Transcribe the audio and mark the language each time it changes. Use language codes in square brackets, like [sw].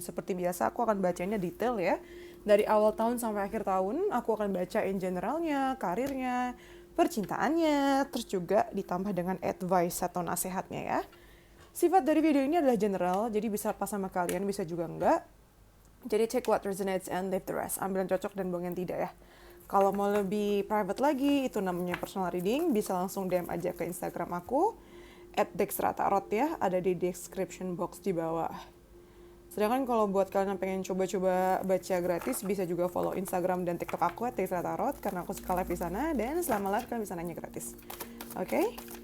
[id] Seperti biasa aku akan bacainnya detail ya. Dari awal tahun sampai akhir tahun aku akan bacain generalnya, karirnya, percintaannya, terus juga ditambah dengan advice atau nasihatnya ya. Sifat dari video ini adalah general, jadi bisa pas sama kalian, bisa juga enggak. Jadi [en] take what resonates and leave the rest. [id] Ambil yang cocok dan buang yang tidak ya. Kalau mau lebih private lagi, itu namanya personal reading, bisa langsung DM aja ke Instagram aku, @dexratarot ya, ada di description box di bawah. Sedangkan kalau buat kalian yang pengen coba-coba baca gratis, bisa juga follow Instagram dan TikTok aku @dexratarot, karena aku suka live di sana, dan selama live kalian bisa nanya gratis. Oke?